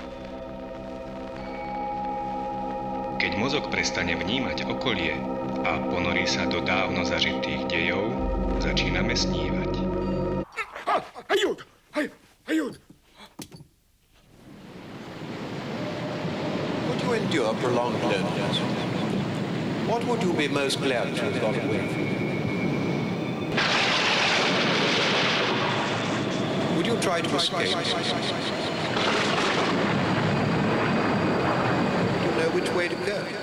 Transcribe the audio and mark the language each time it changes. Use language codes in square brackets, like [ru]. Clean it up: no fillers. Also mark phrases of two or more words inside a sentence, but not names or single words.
[sk] Keď mozog prestane vnímať okolie a ponorí sa do dávno zažitých dejov, začíname snívať. Ayud! Ayud! [en] Would you endure prolonged loneliness? What would you be most glad to have got away from? Would you try to escape? Would you know which way to go?